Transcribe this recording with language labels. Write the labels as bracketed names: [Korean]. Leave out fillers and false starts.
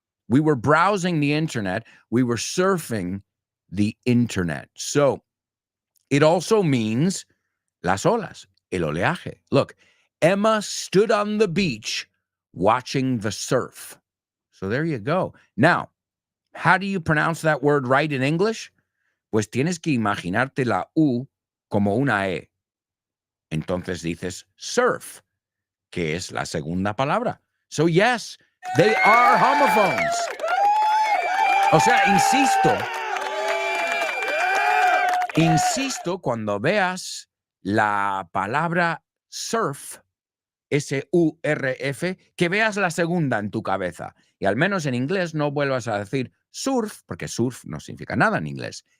[English] We were browsing the internet. We were surfing the internet. So it also means [Spanish] las olas, el oleaje. [English] Look, Emma stood on the beach watching the surf. So there you go. Now, how do you pronounce that word right in English? [Spanish] Pues tienes que imaginarte la U como una E. Entonces dices surf, que es la segunda palabra. [English] So yes, they are homophones. [Spanish] O sea, insisto, cuando veas la palabra surf, S-U-R-F, que veas la segunda en tu cabeza. Y al menos en inglés no vuelvas a decir surf, porque surf no significa nada en inglés.